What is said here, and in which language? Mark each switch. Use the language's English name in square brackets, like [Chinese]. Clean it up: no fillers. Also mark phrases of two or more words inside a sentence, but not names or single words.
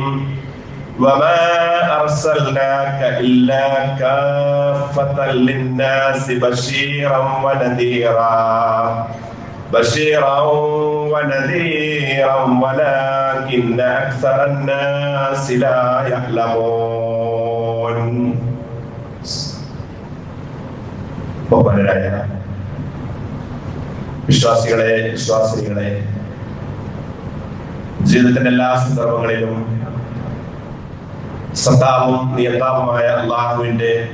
[Arabic] وما أرسلناك إلا كافة للناس بشيرا ونذيرا ولكن أكثر الناس لا يعلمون. [Malayalam] ബഹുമാനരായ വിശ്വാസികളെ, ജീവിതത്തിന്റെ എല്ലാ സന്ദർഭങ്ങളിലും സത്താവും നിയന്താവുമായ അള്ളാഹുവിന്റെ